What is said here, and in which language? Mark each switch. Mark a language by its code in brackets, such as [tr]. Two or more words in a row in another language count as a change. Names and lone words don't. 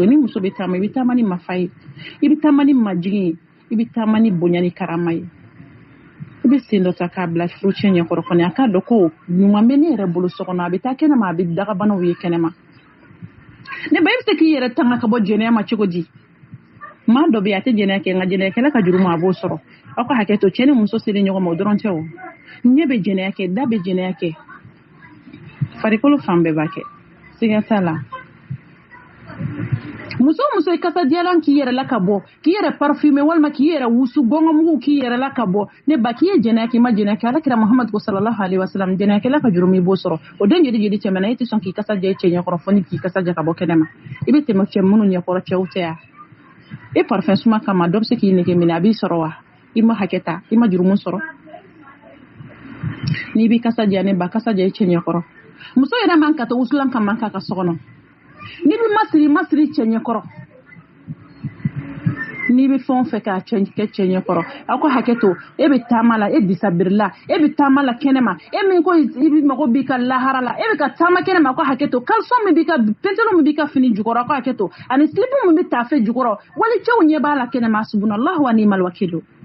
[bm] ni muso bɛ taama I bɛ taama ni mafa ye I bɛ taama ni majigi ye I bɛ taama ni bonya ni karama ye I bɛ sen dɔ ta k'a bila furucɛ ɲɛkɔrɔ kɔni a k'a dɔn ko ɲuman bɛ ne yɛrɛ bolo so kɔnɔ a bɛ taa kɛnɛma a bɛ dagabanaw ye kɛnɛma ne ba I bɛ se k'i yɛrɛ tanga ka bɔ jɛnɛya ma cogo di maa dɔ bɛ a tɛ jɛnɛya kɛ nka jɛnɛyakɛla ka juru ma a b'o sɔrɔ aw ka hakɛ to cɛ ni muso selen ɲɔgɔn ma o dɔrɔn tɛ o ɲɛ bɛ jɛnɛya kɛ da bɛ jɛnɛya kɛ farikolo fan bɛɛ b'a kɛ siga t'a la muso muso I kasajalan k'i yɛrɛ la ka bɔ k'i yɛrɛ parfumer walima k'i yɛrɛ wusu gɔngɔmugu k'i yɛrɛ la ka bɔ ne ba k'i ye jɛnɛya k'i ma jɛnɛya kɛ Alakira Muhamadu ko [ar] صلى الله عليه وسلم [bm] jɛnɛyakɛla ka juru min I b'o sɔrɔ o den jeli tɛmɛna I tɛ sɔn k'i kasaja I cɛ ɲɛkɔrɔ fɔ ni k'i kasaja ka bɔ kɛnɛma I bɛ tɛmɛ cɛ minnu ɲɛkɔrɔ cɛw tɛ ya I parfum suma kama dɔ bɛ se k'i nege minɛ a b'i sɔrɔ wa I ma hakɛ ta I ma juru mun sɔrɔ n'i b'i kasaja ne ba kasaja I cɛ ɲɛkɔrɔ muso yɛrɛ man ka to wusulan ka man ka so kɔnɔ ni bɛ masiri cɛ ɲɛkɔrɔ ni bɛ fɛn fɛ k'a kɛ cɛ ɲɛkɔrɔ aw ka hakɛ to e bɛ taama la e disabirila e bɛ taama la kɛnɛma e min ko I bɛ mago b'i ka lahara la e bɛ ka taama kɛnɛma aw ka hakɛ to caleçon min b'i ka pantalon min b'i ka fini jukɔrɔ aw ka hakɛ to ani slip min bɛ taafe jukɔrɔ wali cɛw ɲɛ b'a la kɛnɛma [ar] سبحان الله ونعم الوكيل